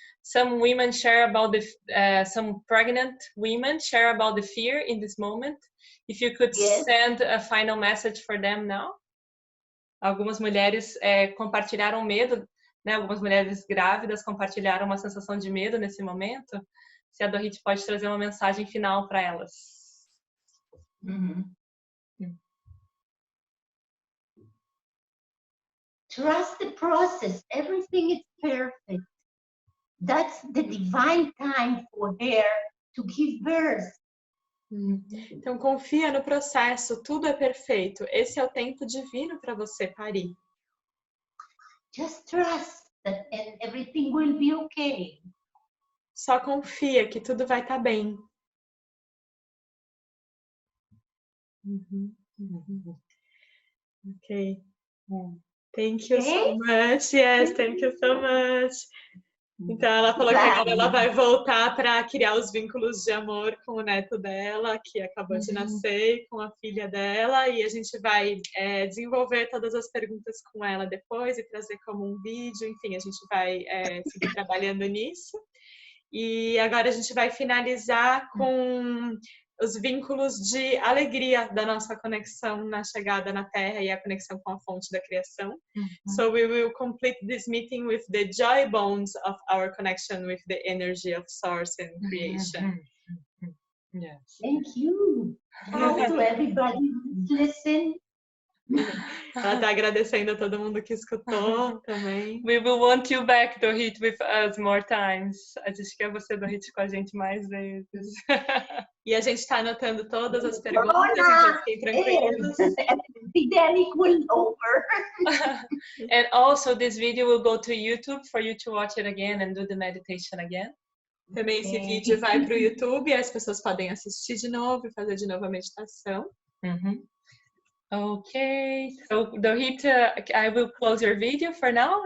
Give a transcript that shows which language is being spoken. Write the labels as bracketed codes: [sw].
[en] Some women share about some pregnant women share about the fear in this moment. If you could send a final message for them now. [pt] Algumas mulheres compartilharam medo, né? Algumas mulheres grávidas compartilharam uma sensação de medo nesse momento. Se a Dorit pode trazer uma mensagem final para elas. [en] Trust the process. Everything is perfect. That's the divine time for her to give birth. [pt] Então confia no processo, tudo é perfeito. Esse é o tempo divino para você parir. [en] Just trust that everything will be okay. [pt] Só confia que tudo vai estar bem. [en] Ok. Thank you so much. Yes, thank you so much. [pt] Então, ela falou que agora ela vai voltar para criar os vínculos de amor com o neto dela, que acabou de nascer, e com a filha dela, e a gente vai desenvolver todas as perguntas com ela depois e trazer como um vídeo, enfim, a gente vai seguir trabalhando nisso. E agora a gente vai finalizar com os vínculos de alegria da nossa conexão na chegada na Terra e a conexão com a fonte da criação. [en] So we will complete this meeting with the joy bonds of our connection with the energy of source and creation. Yes. Thank you. Hello to everybody who's listening. [pt] Ela está agradecendo a todo mundo que escutou também. [en] We will want you back, Dorit, with us more times. [pt] A gente quer você, Dorit, com a gente mais vezes. E a gente está anotando todas as perguntas, então fiquem tranquilos. [en] Epidemic will over. And also this video will go to YouTube for you to watch it again and do the meditation again. [pt] Também esse vídeo vai para o YouTube e as pessoas podem assistir de novo e fazer de novo a meditação. [en] Okay, so Dorit, I will close your video for now.